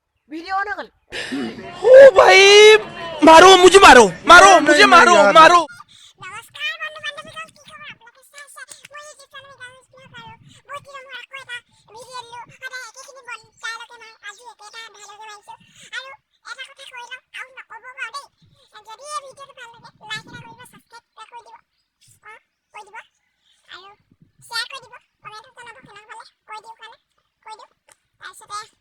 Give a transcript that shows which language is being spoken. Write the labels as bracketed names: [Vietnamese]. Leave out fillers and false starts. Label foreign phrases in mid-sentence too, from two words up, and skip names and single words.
[Hindi] वीडियो ऑन कर। ओ भाई मारो मुझे मारो मारो मुझे मारो मारो [Assamese] নমস্কাৰ বন্ধু বান্ধৱীগণ কি খবৰ আপোনালোকে চাইছে মই এই চেনেল গান স্পিন আৰু বহুত দিনৰ মূৰত আকৌ এটা ভিডিঅ' দিলোঁ সদায় একেখিনি বন ডায়লগে নাই আজি একেটা ডায়লগে মাৰিছোঁ আৰু এটা কথা কৈ লওঁ আৰু নক'ব বাৰু দেই যদি এই ভিডিঅ'টো ভাল লাগে লাইক এটা কৰিব ছাবস্ক্ৰাইব এটা কৰি দিব কৈ দিব আৰু শ্বেয়াৰ কৰি দিব কমেণ্টত জনাব কেনেকুৱা পালে কৈ দিওঁ তাৰপিছতে